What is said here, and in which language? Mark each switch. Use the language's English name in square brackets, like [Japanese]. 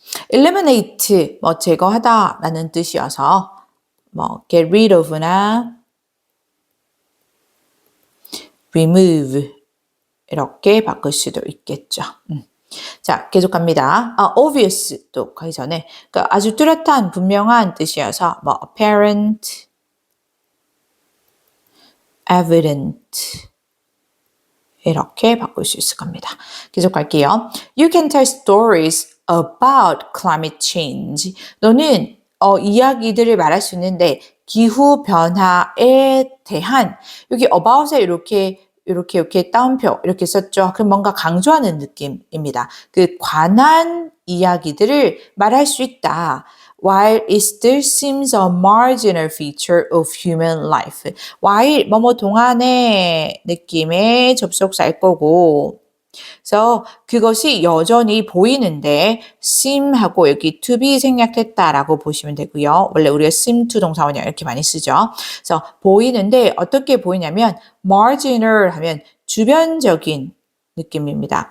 [Korean] eliminate, 제거하다 라는 뜻이어서, get rid of나 remove, 이렇게 바꿀 수도 있겠죠. 자, 계속 갑니다. obvious 또 가기 전에, 그러니까 아주 뚜렷한, 분명한 뜻이어서, apparent, evident, 이렇게 바꿀 수 있을 겁니다. 계속 갈게요. [English] You can tell stories about climate change. [Korean] 너는 이야기들을 말할 수 있는데 기후 변화에 대한 여기 about에 이렇게 따옴표 이렇게 썼죠. 그럼 뭔가 강조하는 느낌입니다. 그 관한 이야기들을 말할 수 있다. [English] While it still seems a marginal feature of human life. [Korean] while 뭐뭐 동안의 느낌의 접속사일 거고 그래서 그것이 여전히 보이는데 seem하고 여기 to be 생략했다라고 보시면 되고요. 원래 우리가 seem to 동사원형 이렇게 많이 쓰죠. 그래서 보이는데 어떻게 보이냐면 marginal 하면 주변적인 느낌입니다.